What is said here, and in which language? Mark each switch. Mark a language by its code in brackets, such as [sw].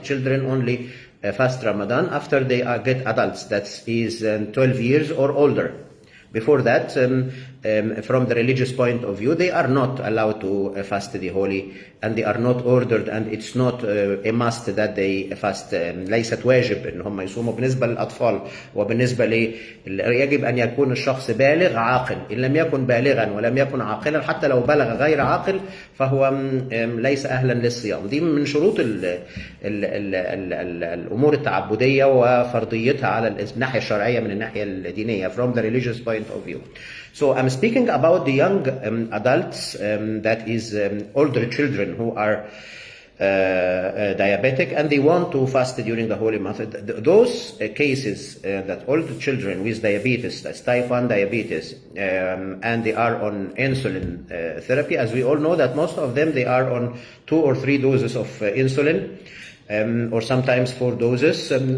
[en] Children only fast Ramadan after they get adults, that is 12 years or older. Before that, from the religious point of view, they are not allowed to fast the holy, and they are not ordered, and it's not a must that they fast. [ar] ليست واجب ان هم يصوموا بالنسبه للاطفال، وبالنسبه يجب ان يكون الشخص بالغ عاقل. ان لم يكن بالغا ولم يكن عاقلا، حتى لو بلغ غير عاقل فهو ليس اهلا للصيام. دي من شروط الامور التعبديه وفرضيتها على الناحيه الشرعيه من الناحيه الدينيه [en] from the religious point of view. So I'm speaking about the young adults, that is older children who are diabetic and they want to fast during the holy month. Those cases that older children with diabetes, that's type 1 diabetes, and they are on insulin therapy, as we all know that most of them, they are on 2 or 3 doses of insulin, or sometimes 4 doses.